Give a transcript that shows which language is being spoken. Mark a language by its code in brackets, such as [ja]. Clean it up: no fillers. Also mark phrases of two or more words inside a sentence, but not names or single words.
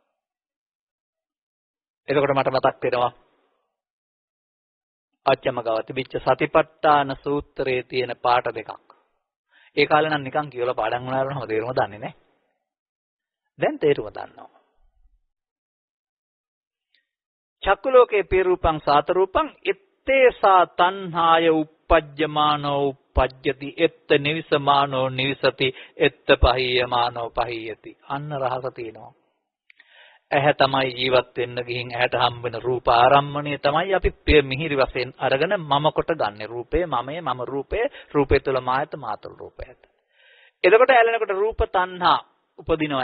[si] එතකොට මට මතක් වෙනවා අච්චමගව තිබිච්ච සතිපට්ඨාන සූත්‍රයේ තියෙන පාඩ දෙකක්. ඒ කාලේ නම් නිකන් කියලා පාඩම් වුණාම තේරුම දන්නේ නැහැ. දැන් තේරුම දන්නවා. [pi] චක්කු ලෝකේ පීරූපං සාත රූපං ඉත්තේසා තණ්හාය uppajjamaano uppajjati එත්ත නිවිසමානෝ නිවිසති එත්ත පහියමානෝ පහියති. [si] අන්න රහස තියෙනවා. ඇහැ තමයි ජීවත් වෙන්න ගිහින් ඇහැට හම්බ වෙන රූප ආරම්මණය තමයි අපි මිහිරි වශයෙන් අරගෙන මම කොට ගන්න. රූපේ මමයේ මම රූපේ රූපේ තුල මායත මාතුල රූපයත්. එතකොට ඇලෙනකොට රූප තණ්හා උපදිනවා.